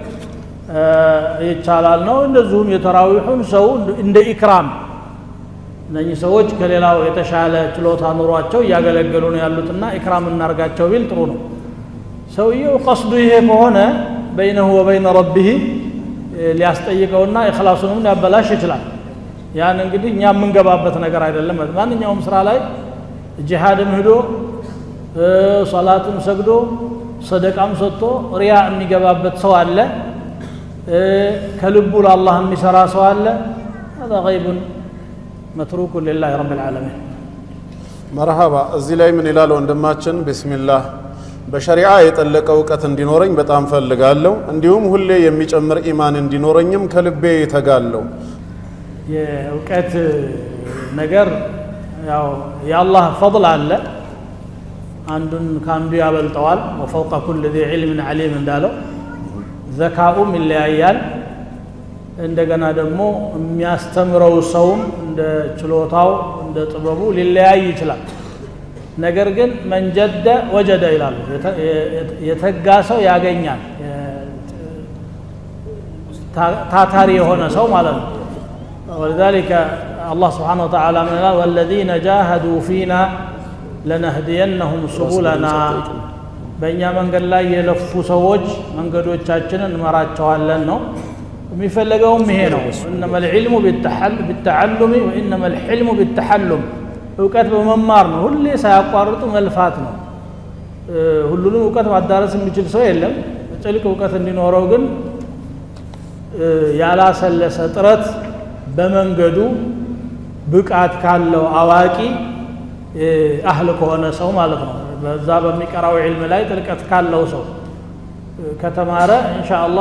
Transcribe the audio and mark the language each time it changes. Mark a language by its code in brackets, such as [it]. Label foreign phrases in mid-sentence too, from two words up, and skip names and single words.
[am] ይቻላል ነው። እንደዚሁም የተራዊሑን ሰው እንደ ኢክራም እነኚህ ሰዎች ከሌላው የተሻለ ችሎታ ኑሯቸው እያገለገሉ ነው ያሉትና ኢክራም እናርጋቸው ቢል ጥሩ ነው። ሰውየው ቀስዱ ይሄ ከሆነ [ar] بينه وبين ربه [am] ሊያስጠይቀውና ኢኽላሱንም ሊያበላሽ ይችላል። ያን እንግዲህ እኛ የምንገባበት ነገር አይደለም። ማንኛውም ስራ ላይ ጂሃድም ሄዶ ሶላትም ሰግዶ ሰደቃም ሰጥቶ ሪያ የሚገባበት ሰው አለ። ከልቡ ለአላህ የሚሰራ ሰው አለ። [ar] هذا غيب متروك لله رب العالمين [am] መርሃባ። እዚህ ላይ ምን ይላል ወንድማችን? ቢስሚላህ በሸሪዓ የጠለቀ እውቀት እንዲኖረኝ በጣም ፈልጋለሁ። እንዲሁም ሁሌ የሚጨምር ኢማን እንዲኖረኝም ከልቤ ይተጋለሁ። የእውቀት ነገር ያው የአላህ ፈضል አለ። አንዱን ካንዱ ያበልጠዋል። [ar] وفوق كل ذي علم عليم [am] እንዳለው ዘካኡም ይለያያል። እንደገና ደግሞ የሚያስተምረው ሰውም እንደ ችሎታው እንደ ጥበቡ ሊለያይ ይችላል። ነገር ግን [ar] من جد وجد [am] ይላሉ። የተጋ ሰው ያገኛል። ታታሪ የሆነ ሰው ማለት ነው። [ar] ولذلك الله سبحانه وتعالى من قال والذين جاهدوا فينا لنهدينهم سبلنا [am] በእኛ መንገድ ላይ የለፉ ሰዎች መንገዶቻችንን እንመራቸዋለን ነው የሚፈልገውም ይሄ ነው። [ar] انما العلم بالتعلم وانما الحلم بالتحلم [am] እውቀት በመማር ነው። ሁሌ ሳያቋርጡ መልፋት ነው። ሁሉንም እውቀት ማዳረስ የሚችል ሰው የለም። ጥልቅ እውቀት እንዲኖረው ግን ያላሰለሰ ጥረት በመንገዱ ብቃት ካለው አዋቂ አህል ከሆነ ሰው ማለት ነው። በዛ በሚቀራው ዒልም ላይ ጥልቀት ካለው ሰው ከተማረ ኢንሻአላህ